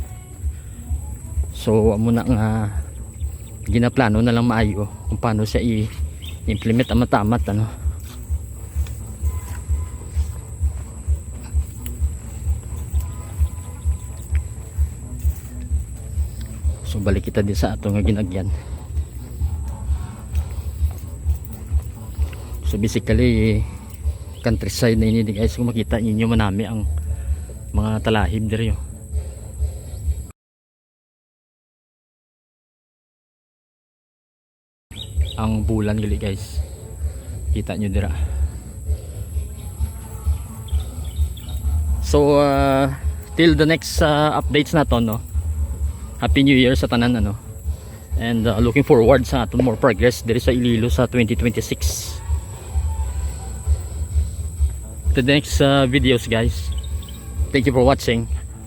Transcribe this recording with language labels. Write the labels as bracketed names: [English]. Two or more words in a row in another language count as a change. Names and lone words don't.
[Hiligaynon] So amo na nga ginaplano na lang maayo kung paano siya i-implement amat-amat ano. So balik kita din sa ato nga ginagyan. So basically countryside na ini guys, kung makita ninyo manami ang mga talahib diri yo. Ang bulan gali guys. Kita nyo dira. [English] So till the next updates na to no. Happy New Year [Hiligaynon] sa tanan ano. [English] And looking forward [Hiligaynon] sa aton [English] more progress [Hiligaynon] diri sa Iloilo sa 2026. [English] To the next videos guys. Thank you for watching.